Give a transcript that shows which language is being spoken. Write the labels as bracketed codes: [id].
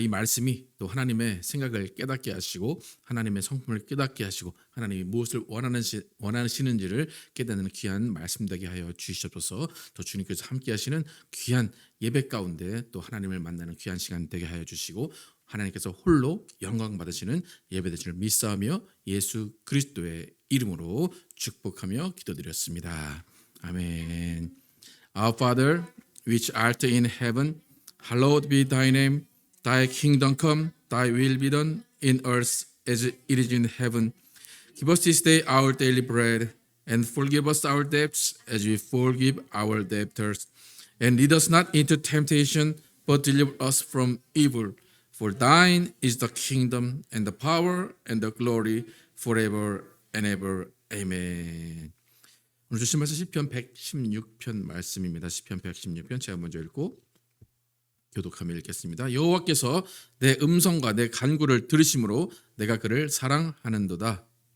[ko] 이 말씀이 또 하나님의 생각을 깨닫게 하시고 하나님의 성품을 깨닫게 하시고 하나님이 무엇을 원하시는지를 깨닫는 귀한 말씀 되게 하여 주시옵소서. 또 주님께서 함께 하시는 귀한 예배 가운데 또 하나님을 만나는 귀한 시간 되게 하여 주시고 하나님께서 홀로 영광 받으시는 예배 되시를 믿사오며 예수 그리스도의 이름으로 축복하며 기도드렸습니다. 아멘. [en] Our Father, which art in heaven, hallowed be thy name. Thy kingdom come, thy will be done in earth as it is in heaven. Give us this day our daily bread, and forgive us our debts as we forgive our debtors. And lead us not into temptation, but deliver us from evil. For thine is the kingdom and the power and the glory forever and ever. Amen. [ko] 오늘 주신 말씀 시편 116편 말씀입니다. 시편 116편 제가 먼저 읽고 교독하며 읽겠습니다. 여호와께서 내 음성과 내 간구를 들으심으로 내가 그를 사랑하는도다.